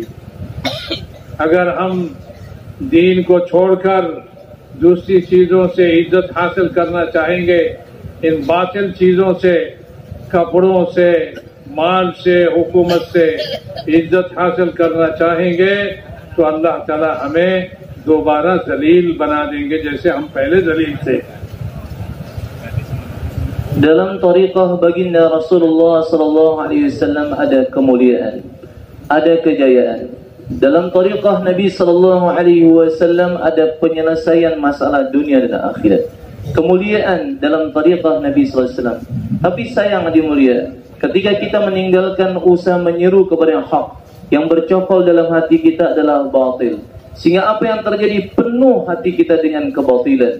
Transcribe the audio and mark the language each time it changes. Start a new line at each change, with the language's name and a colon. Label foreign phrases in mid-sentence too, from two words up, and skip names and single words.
Hindi: अगर हम दीन को छोड़कर दूसरी चीजों से इज्जत हासिल करना चाहेंगे, इन बातिल चीजों से, कपड़ों से, माल से, हुकूमत से इज्जत हासिल करना चाहेंगे, तो अल्लाह ताला हमें दोबारा जलील बना देंगे जैसे हम पहले जलील थे।
Indonesian: Dalam tariqah baginda Rasulullah
Arabic: صلى الله عليه وسلم
Indonesian: ada kemuliaan, ada kejayaan. Dalam tariqah Nabi
Arabic: صلى الله عليه وسلم
Indonesian: ada penyelesaian masalah dunia dan akhirat. Kemuliaan dalam tariqah Nabi
Arabic: صلى الله عليه وسلم.
Indonesian: Tapi sayang hadirin mulia, ketika kita meninggalkan usaha menyeru kepada yang hak, yang bercokol dalam hati kita adalah batil. Sehingga apa yang terjadi, penuh hati kita dengan kebatilan.